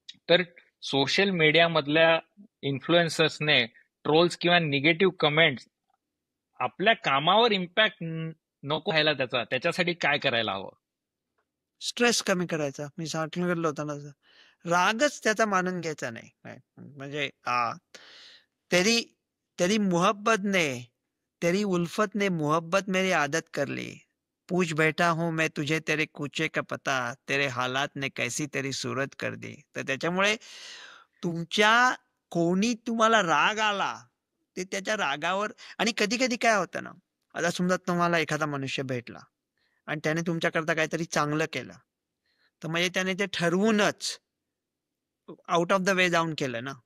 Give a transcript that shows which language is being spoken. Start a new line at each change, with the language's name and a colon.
Marathi: तर social मीडियामधल्या इन्फ्लुएन्सर्सने trolls किंवा negative comments आपल्या कामावर इम्पॅक्ट नको व्हायला त्याच्यासाठी काय करायला हवं? स्ट्रेस कमी करायचा. मी सांगितलं होतं ना तसं. रागच त्याचा मानून घ्यायचा नाही. काय म्हणजे
Hindi: तेरी तेरी मोहब्बत ने तेरी उल्फत ने मोहब्बत मेरी आदत कर ली. पूछ बैठा हूं मैं तुझे तेरे कूचे का पता, तेरे हालात ने कैसी तेरी सूरत कर दी.
Marathi: तर त्याच्यामुळे तुमच्या कोणी तुम्हाला राग आला, ते त्याच्या रागावर आणि कधी-कधी काय होतं ना, आता समजा तुम्हाला एखादा मनुष्य भेटला आणि त्याने तुमच्याकरता काहीतरी चांगलं केलं. तर म्हणजे त्याने ते ठरवूनच आउट ऑफ द वे जाऊन केलं ना.